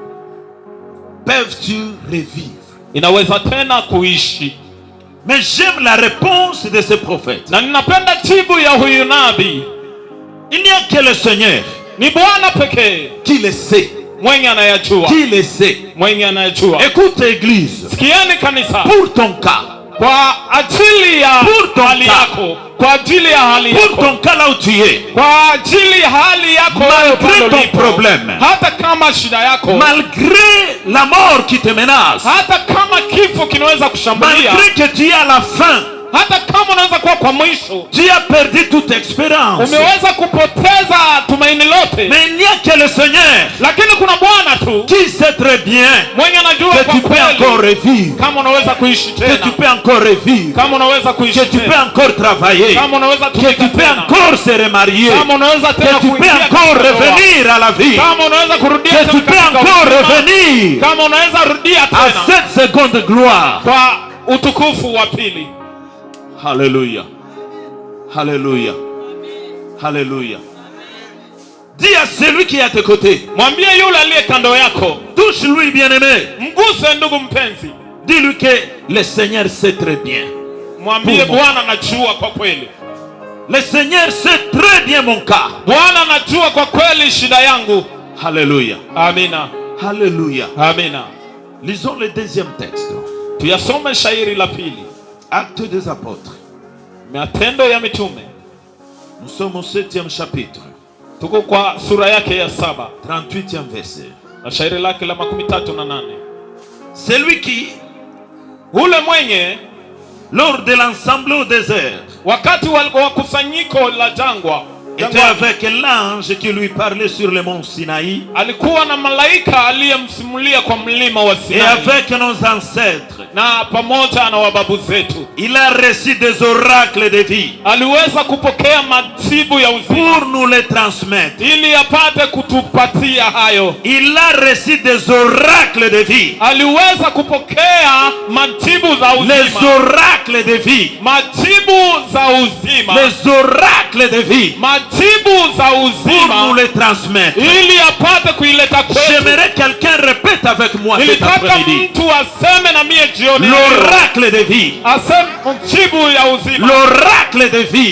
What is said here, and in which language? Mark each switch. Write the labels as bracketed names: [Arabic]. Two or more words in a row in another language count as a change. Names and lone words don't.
[French] peuvent-ils revivre. [Swahili] inaweza tena kuishi. [French] Mais j'aime la réponse de ce prophète. [Swahili] Na ninapenda jibu ya huyu nabii. [French] Il n'y a que le Seigneur [Swahili] Ni Bwana pekee [French] qui le sait. [Swahili] mwenye anayajua. [French] Qui le sait. [Swahili] Mwenye anayajua. [French] Écoute église. [Swahili] Sikieni kanisa. [French] Pour ton cas. [Swahili] Kwa ajili ya hali yako. Kwa ajili ya hali yako. [French] Pour ton cas là où tu es. [Swahili] Kwa ajili ya hali yako. [French] Malgré ton problème. [Swahili] Hata kama shida yako. [French] Malgré la mort qui te menace. [Swahili] Hata kama kifo kinaweza kushambulia. [French] Malgré que tu es à la fin. [Swahili] Hata kama unaweza kuwa kwa mwisho. [French] Tu as perdu toute expérience. [Swahili] Umeweza kupoteza tumaini lote. [French] Mais il n'y a que le Seigneur. [Swahili] Lakini kuna Bwana tu. [French] Qui sait très bien. [Swahili] Mwenye anajua [French] que tu peux encore revivre. [Swahili] Kama unaweza kuishi tena. [French] Que tu peux encore revivre. [Swahili] Kama unaweza kuishi tena. [French] Que tu peux encore travailler. [Swahili] Kama unaweza [French] que tu peux encore se remarier. [Swahili] Kama unaweza tena [French] que tu peux encore revenir à la vie. [Swahili] Kama unaweza kurudia [French] que tu peux encore revenir. [Swahili] Kama unaweza rudia tena. [French] À cette seconde gloire. [Swahili] Kwa utukufu wa pili. [French] Alléluia. Alléluia. Alléluia. Dis à celui qui est à tes côtés. [Swahili] Mwambie yule aliye kando yako. [French] Touche-lui bien-aimé. [Swahili] Mguse ndugu mpenzi. [French] Dis-lui que le Seigneur sait très bien. [Swahili] Mwambie Bwana anajua kwa kweli. [French] Le Seigneur sait très bien mon cas. [Swahili] Bwana anajua kwa kweli shida yangu. [French] Alléluia. [Swahili] Amina. [French] Alléluia. [Swahili] Amina. [French] Lisons le deuxième texte. [Swahili] Tuyasome shairi la pili. [French] Actes des apôtres. [Swahili] Matendo ya mitume. [French] Nous sommes au 7e chapitre. [Swahili] Tuko kwa sura yake ya 7. [French] 38e verset. [Swahili] Na shairi lake la 38. [French] Celui qui, [Swahili] ule mwenye, [French] lors de l'ensemble au désert, [Swahili] wakati wa kusanyiko la jangwa, [French] était avec l'ange qui lui parlait sur le mont Sinaï. [Swahili] Alikuwa na malaika aliyemsimulia kwa mlima wa Sinai. [French] Et avec nos ancêtres. [Swahili] Na pamoja na wababu zetu. [French] Il a reçu des oracles de vie. [Swahili] Aliweza kupokea majibu ya uzima. [French] Pour nous les transmettre. [Swahili] Ili apate kutupatia hayo. [French] Il a reçu des oracles de vie. [Swahili] Aliweza kupokea majibu za uzima. [French] Les oracles de vie. [Swahili] Majibu za uzima. [French] Les oracles de vie. [Swahili] Majibu za uzima. [French] Pour nous les transmettre. [Swahili] Ili apate kuileta kwetu. [French] J'aimerais que quelqu'un répète avec moi cet après-midi. [Swahili] Mtu aseme na mie jioni. [French] L'oracle de vie. L'oracle de vie.